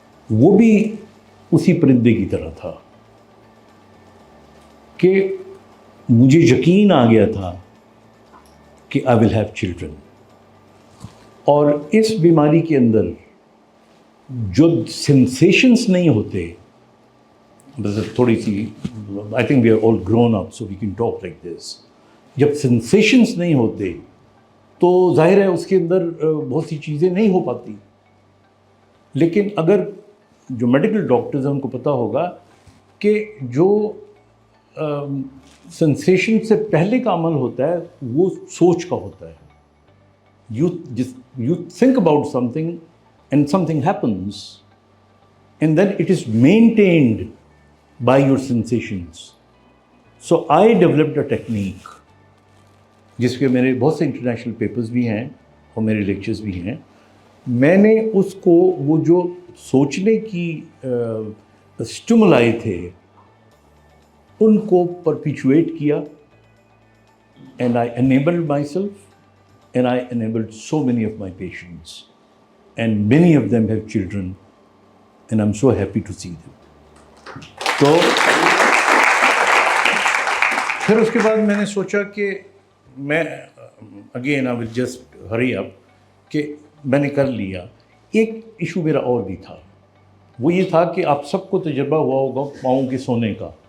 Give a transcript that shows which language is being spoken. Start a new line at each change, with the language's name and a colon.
Hindi: वो भी उसी परिंदे की तरह था कि मुझे यकीन आ गया था कि
English: I will have children,
Hindi: और इस बीमारी के अंदर जो सेंसेशंस नहीं होते, मतलब थोड़ी सी,
English: I think we are all grown up so we can talk like this,
Hindi: जब सेंसेशंस नहीं होते तो जाहिर है उसके अंदर बहुत सी चीज़ें नहीं हो पाती। लेकिन अगर जो मेडिकल डॉक्टर्स हैं उनको पता होगा कि जो सेंसेशन से पहले का अमल होता है वो सोच का होता है।
English: You think about something and something happens and then it is maintained by your sensations. So I developed a technique
Hindi: जिसके मेरे बहुत से इंटरनेशनल पेपर्स भी हैं और मेरे लेक्चर्स भी हैं। मैंने उसको वो जो सोचने की स्टिमुलाई थे उनको परपिचुएट किया,
English: And I enabled myself and I enabled so many of my patients and many of them have children and I'm so happy to see them.
Hindi: तो फिर उसके बाद मैंने सोचा कि मैं again
English: I will just hurry up
Hindi: कि मैंने कर लिया। एक इशू मेरा और भी था, वो ये था कि आप सबको तजर्बा हुआ होगा पाँव के सोने का।